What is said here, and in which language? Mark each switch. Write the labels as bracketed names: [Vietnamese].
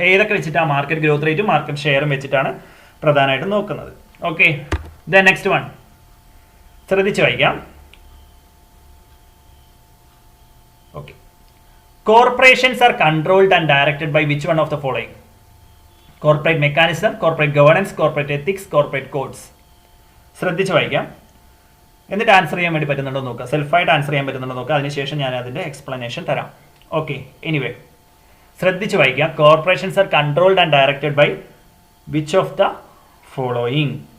[Malayalam] ഏതൊക്കെ വെച്ചിട്ടാണ്, market growth റേറ്റും മാർക്കറ്റ് ഷെയറും വെച്ചിട്ടാണ് പ്രധാനമായിട്ടും നോക്കുന്നത്. [English] okay, then next one [Malayalam] ശ്രദ്ധിച്ച് വായിക്കാം. [English] Okay, corporations are controlled and directed by which one of the following? Corporate mechanism, corporate governance, corporate ethics, corporate codes. [Malayalam] ശ്രദ്ധിച്ച് വായിക്കാം, എന്നിട്ട് ആൻസർ ചെയ്യാൻ വേണ്ടി പറ്റുന്നുണ്ടോ നോക്കുക, സെൽഫായിട്ട് ആൻസർ ചെയ്യാൻ പറ്റുന്നുണ്ടോ നോക്കുക, അതിനുശേഷം ഞാൻ അതിൻ്റെ എക്സ്പ്ലനേഷൻ തരാം. [English] okay, anyway [Malayalam] ശ്രദ്ധിച്ച് വായിക്കാം. [English] Corporations are controlled and directed by which of the following?